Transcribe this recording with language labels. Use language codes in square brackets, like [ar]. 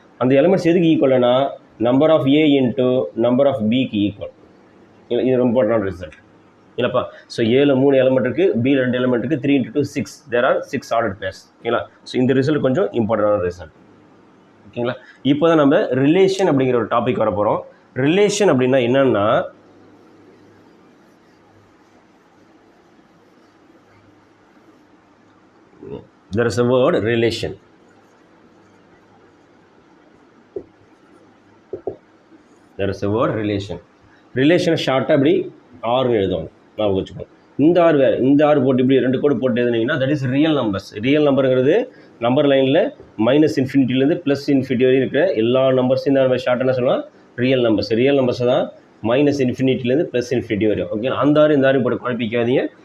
[ta] அந்த எலமெண்ட்ஸ் எதுக்கு ஈக்குவல்னா number of A into number of பிக்கு ஈக்குவல். இது ரொம்ப இம்பார்ட்டன்ட் ரிசல்ட் இல்லைப்பா. ஸோ ஏல 3 எலமெண்ட் இருக்குது, பியில் 2 எலமெண்ட் இருக்குது, 3 × 2 6, [en] There are 6 order pairs. [ta] ஓகேங்களா, ஸோ இந்த ரிசல்ட் கொஞ்சம் இம்பார்ட்டண்டான ரிசல்ட். ஓகேங்களா, இப்போ தான் நம்ம ரிலேஷன் அப்படிங்கிற ஒரு டாபிக் வர போகிறோம். ரிலேஷன் அப்படின்னா என்னன்னா [en] there is a word relation. There is a word relation. [ta] Relation ஷார்ட்டாக அப்படி ஆர்னு எழுதுவாங்க, நான் வச்சுக்கோங்க. இந்த ஆர் வேறு, இந்த ஆர் போட்டு இப்படி 2 கோடு போட்டு எழுதுனீங்கன்னா [en] That is real numbers. [ta] Real நம்பருங்கிறது number லைனில் -∞ +∞ வரையும் இருக்கிற எல்லா நம்பர்ஸையும் இந்த நம்ம ஷார்ட் என்ன சொல்லலாம், ரியல் நம்பர்ஸ். ரியல் நம்பர்ஸ் தான் -∞ +∞ வரையும். ஓகே, அந்த ஆறு இந்த ஆறு போட்டு குழப்பிக்காதீங்க.